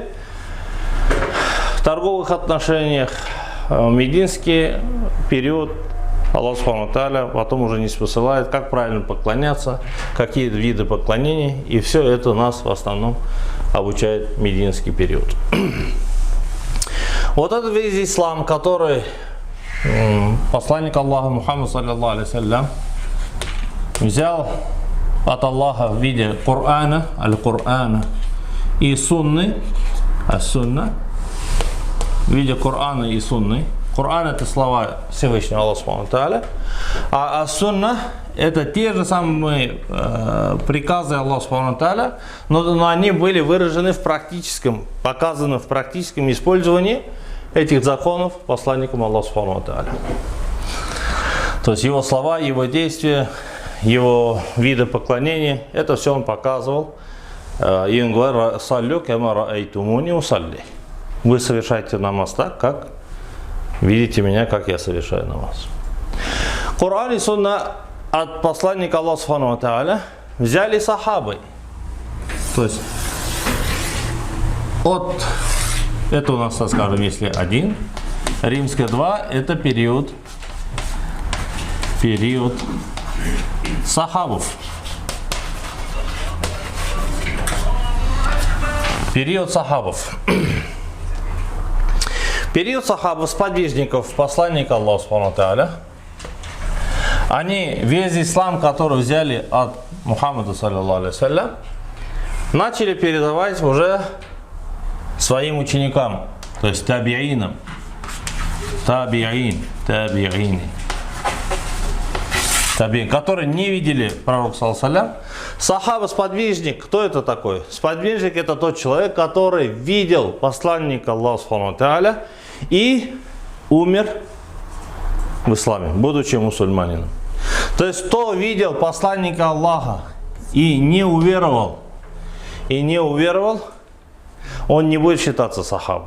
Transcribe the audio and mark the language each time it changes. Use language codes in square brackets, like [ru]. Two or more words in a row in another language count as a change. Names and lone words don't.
[ru] В торговых отношениях мединский период Аллах [ar] سبحانه وتعالى [ru] потом уже не спосылает, как правильно поклоняться, какие виды поклонений, и все это нас в основном обучает мединский период. Вот это весь ислам, который посланник Аллаха Мухаммад [ar] صلى الله عليه وسلم [ru] взял от Аллаха в виде Корана, аль-Корана и Сунны, ас-Сунна, в виде Корана и Сунны. Коран — это слова Всевышнего Аллаха [ar] سبحانه وتعالى, [ru] а Сунна — это те же самые приказы Аллаха [ar] سبحانه وتعالى, [ru] но они были выражены в практическом, показаны в практическом использовании этих законов посланником Аллаха [ar] سبحانه وتعالى. [ru] То есть его слова, его действия, его виды поклонения, это все он показывал. И он говорит: [ar] «صلوا كما رأيتموني أصلي». [ru] Вы совершаете намаз так, как видите меня, как я совершаю намаз. Коран и Сунна от посланника Аллаха [ar] سبحانه وتعالى [ru] взяли сахабы. То есть это у нас, скажем, если один, римская 2, это период сахабов. Период сахабов. Период сахабов, сподвижников посланника Аллаха [ar] سبحانه وتعالى, [ru] они весь ислам, который взяли от Мухаммада [ar] صلى الله عليه وسلم, [ru] начали передавать уже своим ученикам, то есть табиинам, которые не видели пророка [ar] صلى الله عليه وسلم. [ru] Сахаба, сподвижник, кто это такой? Сподвижник — это тот человек, который видел посланника Аллаха [ar] سبحانه وتعالى [ru] и умер в исламе, будучи мусульманином. То есть, кто видел посланника Аллаха и не уверовал, он не будет считаться сахабом.